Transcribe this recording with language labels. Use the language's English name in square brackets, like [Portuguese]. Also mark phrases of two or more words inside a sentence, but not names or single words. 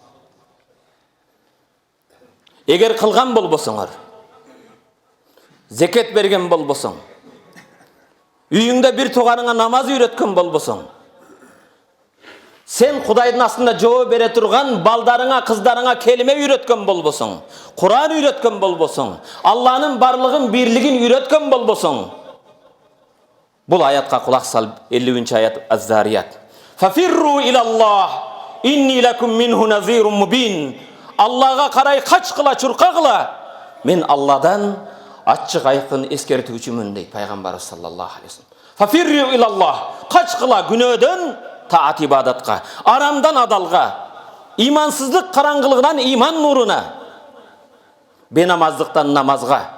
[Kyrgyz] эгер кылган болбосоңор зекет берген болбосоң үйүңдө бир тууганыңа намаз үйрөткөн болбосоң сен Кудайдын астында жооп бере турган балдарыңа кыздарыңа келиме үйрөткөн болбосоң Куран үйрөткөн болбосоң Алланын барлыгын бирлигин үйрөткөн болбосоң бул аятка кулак сал 50-нчы аят Az-Zariyat Фафирру [Arabic] إلى الله إني لكم منه نذير مبين [Kyrgyz] Аллага карай качкыла чуркагыла мен Алладан ачык айкын эскертүүчүмүн дейт пайгамбарыбыз [Arabic] صلى الله عليه وسلم ففروا إلى الله [Kyrgyz] качкыла күнөөдөн таат ибадатка арамдан адалга имансыздык караңгылыгынан иман нуруна бенамаздыктан намазга